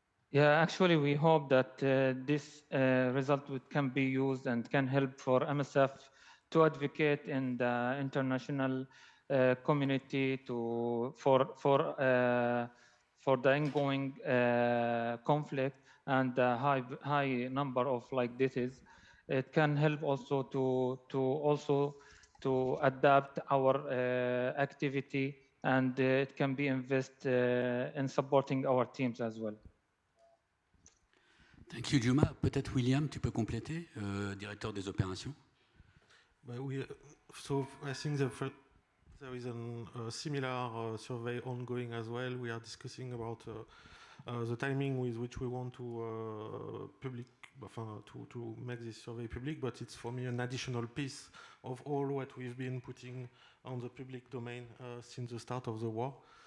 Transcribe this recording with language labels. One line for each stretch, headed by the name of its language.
English: Yeah, actually, we hope that this result can be used and can help for MSF to advocate in the international community for the ongoing conflict and the high number of like deaths. It can help also to adapt our activity, and it can be invested in supporting our teams as well. Thank you, Juma.
French: Peut-être William, tu peux compléter, directeur des opérations.
English: So I think there is a similar survey ongoing as well. We are discussing about the timing with which we want to to make this survey public, but it's for me an additional piece of all what we've been putting on the public domain since the start of the war.